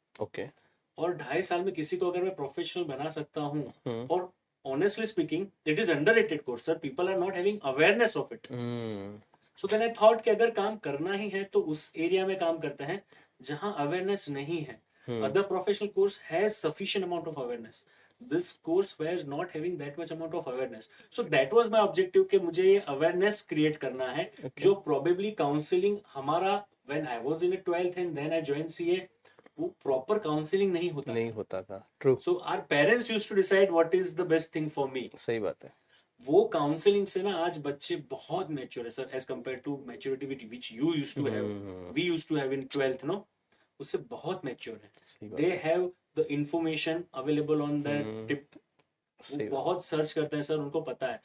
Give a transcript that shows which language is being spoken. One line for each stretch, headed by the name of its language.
English: Okay.
Hindi: और 2.5 साल में किसी को अगर मैं प्रोफेशनल बना सकता हूँ, हम्म
English: और honestly speaking it is underrated course sir, people are not having awareness of it. Hmm so then I thought
Hindi: कि अगर काम करना ही है तो उस एरिया में काम करते हैं जहां अवेयरनेस नहीं है। हम्म
English: Other professional course has sufficient amount of awareness. This course was not having that much amount of awareness. So that was my objective
Hindi: कि मुझे ये
English: awareness create
Hindi: करना है,
English: Okay. जो probably counseling
Hindi: हमारा
English: when I was in a 12th and then I joined CA, वो proper counseling
Hindi: नहीं होता नहीं था। होता था, true.
English: So our parents used to decide what is the best thing for me.
Hindi: सही बात है। वो काउंसलिंग से ना आज बच्चे बहुत मैच्योर है sir,
English: as compare to maturity which you used to have, we used to have in 12th no,
Hindi: उससे बहुत मैच्योर है। सही बात
English: दे
Hindi: है।
English: have the information available on the tip, वो
Hindi: सही बात। बहुत सर्च करते हैं सर, उनको पता है।